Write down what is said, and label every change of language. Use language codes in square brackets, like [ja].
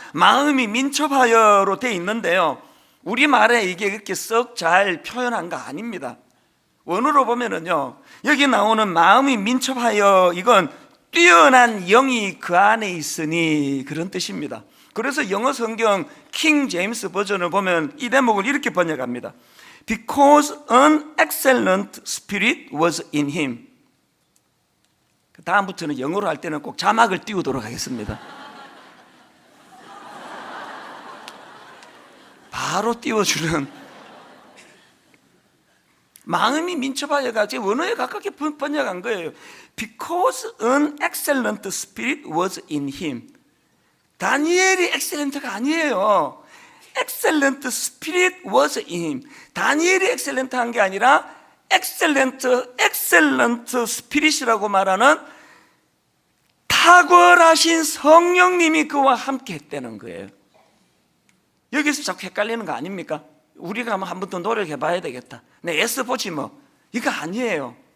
[ko] 마음이 민첩하여로 돼 있는데요, 우리말에 이게 그렇게 썩 잘 표현한 거 아닙니다. 원어로 보면은요, 여기 나오는 마음이 민첩하여, 이건 뛰어난 영이 그 안에 있으니, 그런 뜻입니다. 그래서 영어 성경 킹 제임스 버전을 보면 이 대목을 이렇게 번역합니다. [en] Because an excellent spirit was in him. [ko] 다음부터는 영어로 할 때는 꼭 자막을 띄우도록 하겠습니다. 바로 띄워주는, 마음이 민첩하여가 지금 원어에 가깝게 번역한 거예요. [en] Because an excellent spirit was in him. [ko] 다니엘이 엑셀런트가 아니에요. [en] excellent spirit was in him. [ko] 다니엘이 엑셀런트한 게 아니라 [en] excellent spirit [ko] 이라고 말하는 탁월하신 성령님이 그와 함께 했다는 거예요. 여기서 자꾸 헷갈리는 거 아닙니까? 우리가 한번 더 노력해 봐야 되겠다, 내 애써보지 뭐, 이거 아니에요.